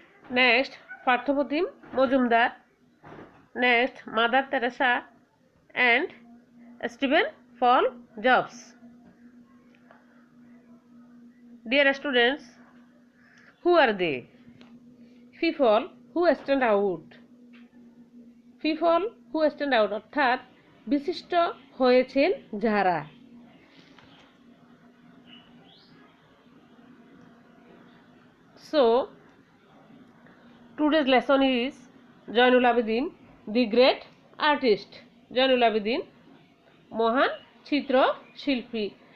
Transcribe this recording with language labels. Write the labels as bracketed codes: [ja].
[en] Next, Parthopratim Mojumdar. Next, Mother Teresa and Stephen Paul Jobs. Dear students, who are they? People who stand out. People who stand out [bn] অর্থাৎ বিশিষ্ট হয়েছেন যারা। [en] So, today's lesson is Jainul Abidin, the great artist. [bn] Jainul Abidin, মহান চিত্র শিল্পী।